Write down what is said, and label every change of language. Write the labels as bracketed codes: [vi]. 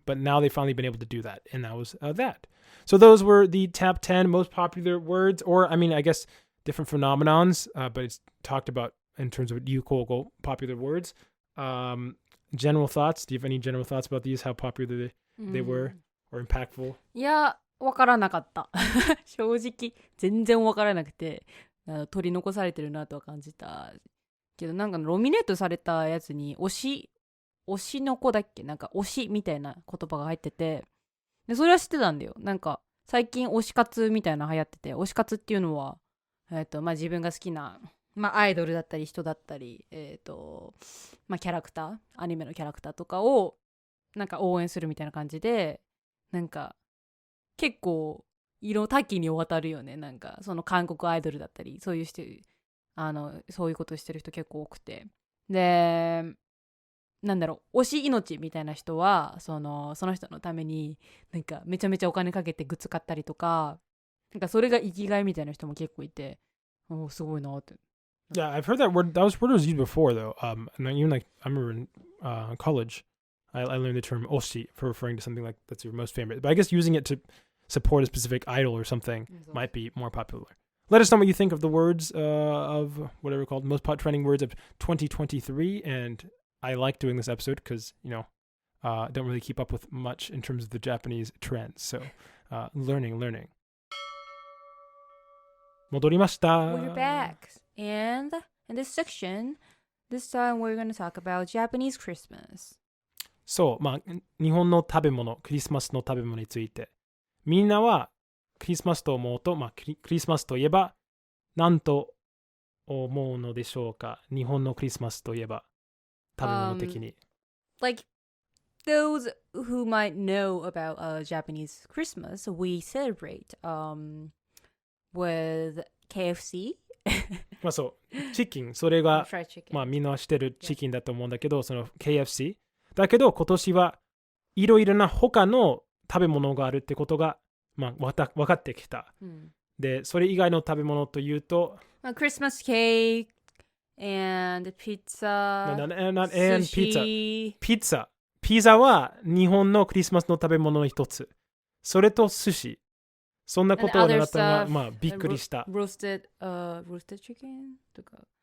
[en] But now they've finally been able to do that, and that was that. So those were the top 10 most popular words, or I mean, I guess different phenomenons, but it's talked about in terms of Yukogo popular words. General thoughts? Do you have any general thoughts about these? How popular they were or impactful? [ja] いや、わからなかった。正直、全然わからなくて、取り残されてるなとは感じた。けど、なんかノミネートされたやつに、推しの子だっけ、なんか推しみたいな言葉が入ってて、でそれは知ってたんだよ。なんか、最近推し活みたいなの流行ってて、推し活っていうのは、まあ自分が好きな、まあアイドルだったり人だったり、まあキャラクター、アニメのキャラクターとかをなんか応援するみたいな感じで、なんか結構多岐にわたるよね。なんかその韓国アイドルだったり、そういうそういうことしてる人結構多くて、でなんだろう、推し命みたいな人はその人のためになんかめちゃめちゃお金かけてグッズ買ったりとか、なんかそれが生きがいみたいな人も結構いて、すごいなって。 [en] Yeah, I've heard that word. That word was used before, though. And even like I remember in college, I learned the term oshi for referring to something like that's your most favorite. But I guess using it to support a specific idol or something might be more popular. Let us know what you think of the words of whatever called most trending words of 2023. And I like doing this episode because don't really keep up with much in terms of the Japanese trends. So learning. [ja] 戻りました。 [en] We're back. And in this section, this time we're going to talk about Japanese Christmas. [ja] そう、まあ、日本の食べ物、クリスマスの食べ物について。みんなはクリスマスと思うと、まあ、クリスマスといえば、何と思うのでしょうか。日本のクリスマスといえば、食べ物的に。 [en] Like, those who might know about Japanese Christmas, we celebrate with KFC. [ja] まあそう、チキン、それが、 [en] chicken. [ja] まあみんな知ってるチキンだと思うんだけど、その KFC。だけど今年はいろいろな他の食べ物があるってことが、まあ、分かってきた。で、それ以外の食べ物というと、 [en] Christmas cake, and pizza, Not and pizza. sushi. [ja] ピザは日本のクリスマスの食べ物の一つ。それと寿司。そんなことを習ったのが、まあ、びっくりした。 [en] roasted chicken [ja] とか。